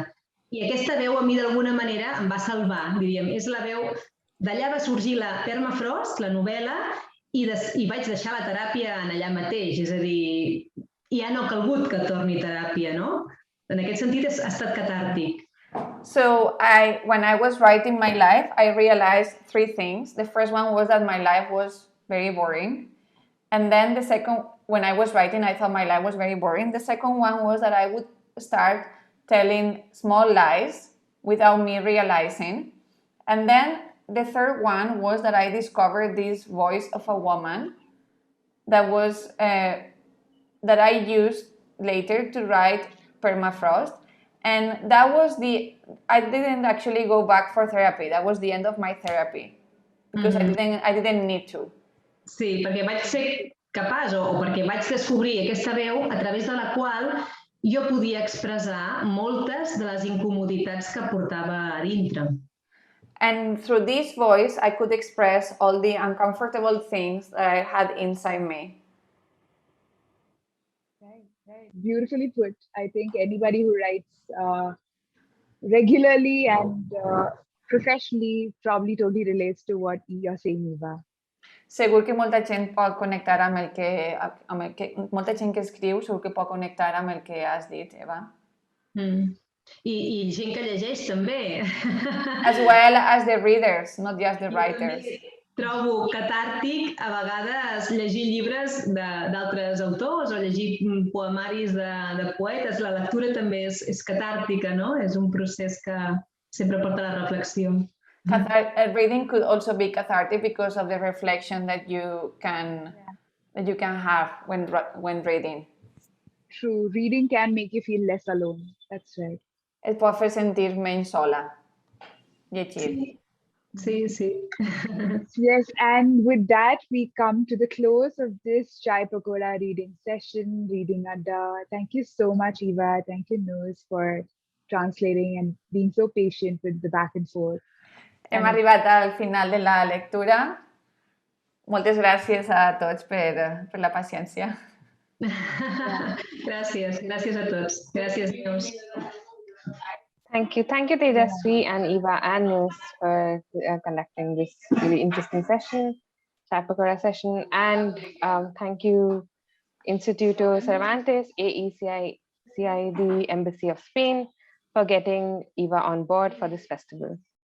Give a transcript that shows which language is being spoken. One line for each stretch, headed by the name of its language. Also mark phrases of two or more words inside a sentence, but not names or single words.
Catalan: I aquesta veu a mi d'alguna manera em va salvar, diríem. És la veu, d'allà va sorgir la Permafrost, la novel·la, i vaig deixar la teràpia allà mateix. És a dir, ja no ha calgut que torni a teràpia, no? En aquest sentit ha estat catàrtic.
English: So when I was writing my life, I realized 3 things. The first one was that my life was very boring. And then the second, when I was writing, I thought my life was very boring. The second one was that I would start telling small lies without me realizing. And then the third one was that I discovered this voice of a woman that was that I used later to write Permafrost. And that was I didn't actually go back for therapy. That was the end of my therapy because I didn't need to.
Catalan: Sí, perquè vaig ser capaç o perquè vaig descobrir aquesta veu a través de la qual jo podia expressar moltes de les incomoditats que portava a dintre.
English: And through this voice, I could express all the uncomfortable things that I had inside me. Right. Beautifully put. I think anybody who writes regularly and professionally probably totally relates to what you're saying, Eva.
Catalan: Segur que molta gent pot connectar amb el que molta gent que escriu segur que pot connectar amb el que has dit, Eva. I gent que llegeix també.
English: As well as the readers, not just the writers.
Catalan: Trobo catàrtic a vegades llegir llibres d'altres autors o llegir poemaris de poetes. La lectura també és catàrtica, no? És un procés que sempre porta a la reflexió.
English: Reading could also be cathartic because of the reflection that you can have when reading. True, reading can make you feel less alone. That's right.
Catalan: Et pot fer sentir menys sola. Llegir. Sí.
English: Yes, and with that, we come to the close of this Chai Pakoda reading session, reading Adda. Thank you so much, Eva. Thank you, Neus, for translating and being so patient with the back and forth.
Catalan: Hem arribat al final de la lectura. Moltes gràcies a tots per la paciència. Gràcies a tots. Gràcies, Neus.
English: Thank you, Tejaswi and Eva and Neus for conducting this really interesting session, Chai Pakoda session, and thank you, Instituto Cervantes, AECI, the Embassy of Spain, for getting Eva on board for this festival.